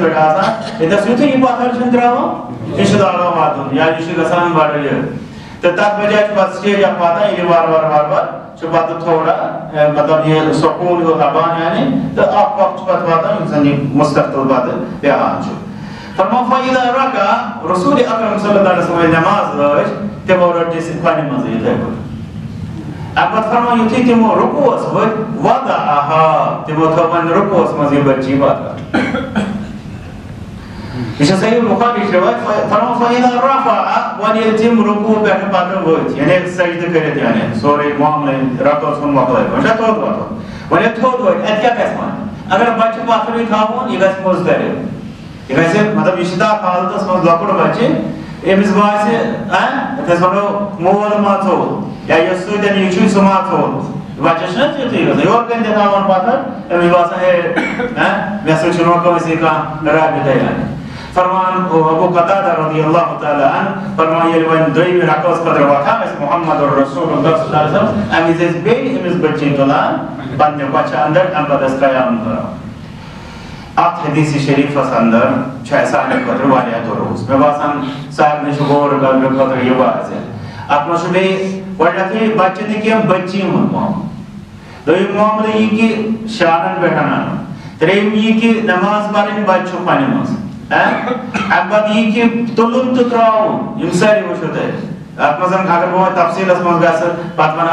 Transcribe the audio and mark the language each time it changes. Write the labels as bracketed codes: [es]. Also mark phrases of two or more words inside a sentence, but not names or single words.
[ks] پٮ۪ٹھ آسان ییٚتنس یُتھُے یہِ پتھر چھُنہٕ ترٛاوان یہِ چھُ لاگان واتُن یا یہِ چھُ گژھان بڑٕ یہِ تہٕ تتھ بجایہِ چھُ پتہٕ سٹیج اکھ واتان ییٚلہِ وارٕ چھُ پتہٕ تھوڑا مطلب یہِ سکوٗن ہیوٗ لبان یعنی تہٕ اکھ وقت چھُ پتہٕ واتان یُس زن یہِ مستقل پتہٕ بیٚہوان چھُ فرماو [ar] فإذا ركع [ks] رسول اکرم [ar] صلی اللہ علیہ وسلم [ks] ییٚلہِ نٮ۪ماز لٲج تِمو رٔٹ یہِ کھۄنہِ منٛزٕے یِتھَے پٲٹھۍ اَمہِ پتہٕ فرماو یُتھُے تِمو رُکوٗوَس ؤتھۍ وضعها تِمو تھٲو وۄنۍ رُکوٗوَس منٛز یہِ بٔچی وضع یہ چھِ صحیح بخاریٕچ رِوایت فرماو [ar] فإذا رفع [ks] وۄنۍ ییٚلہِ تِم رُکوٗع پٮ۪ٹھٕ پتہٕ ؤتھۍ یعنی سجدٕ کٔرِتھ یعنی سورُے معاملہٕ رکوٗعس کُن مۄکلٲوِتھ وۄنۍ چھا تھوٚد وۄتھُن وۄنۍ ییٚلہِ تھوٚد ؤتھۍ اَتہِ کیٛاہ گژھِ وۄنۍ اگر بچہِ پتھرٕے تھاوون یہِ گژھِ مُضطرب یہِ گژھِ مطلب یہِ چھِ تتھ حالتس منٛز لۄکُٹ بچہِ أمِس باسہِ یتھ أسۍ وَنو مول ما ژوٚل یا یُس سۭتۍ یہِ چھُے سُہ ما ژوٚل بچس چھُنہ تیُتھُے گژھان یورٕ کَنۍ تہِ تھاوان پتھر أمِس باسان ہے مےٚ سۭتۍ چھُنہٕ وۄنۍ کٲنٛسے کانٛہہ رابطے یعنی فرمان ابو قتادہ [ar] رضی اللہ تعالیٰ عنہ [ks] فرمان ییٚلہِ وۄنۍ دوٚیمہِ رکعژ خٲطرٕ وۄتھان ٲسۍ محمد رسول اللہ [ar] صلی اللہ علیہ وسلم [ks] اَمہِ وِزِ ٲسۍ بیٚیہِ أمِس بٔچی تُلان پننہِ کۄچھِ انٛدر اَمہِ پتہٕ ٲسۍ قیام کران اتھ حدیٖثِ شریٖفس انٛدر چھُ اَسہِ سانہِ خٲطرٕ واریاہ دروس مےٚ باسان سارنٕے چھُ غور کرنہٕ خٲطرٕ یہِ واضح اتھ منٛز چھُ بیٚیہِ گۄڈٕنیتھٕے بچہِ نہٕ کینٛہہ بٔچی ہُنٛد معاملہٕ دوٚیِم معاملہٕ یہِ کہِ شانن پٮ۪ٹھ انُن ترٛیٚیِم یہِ کہِ نٮ۪ماز پرٕنۍ بچہِ چھُ کھۄنہِ منٛز اَمہِ پتہٕ یہِ کہِ تُلُن تہٕ ترٛاوُن یِم سٲری وٕچھِو تُہۍ اتھ منٛز اگر بہٕ وۄنۍ تفصیٖلس منٛز گژھٕ پتہٕ ونہٕ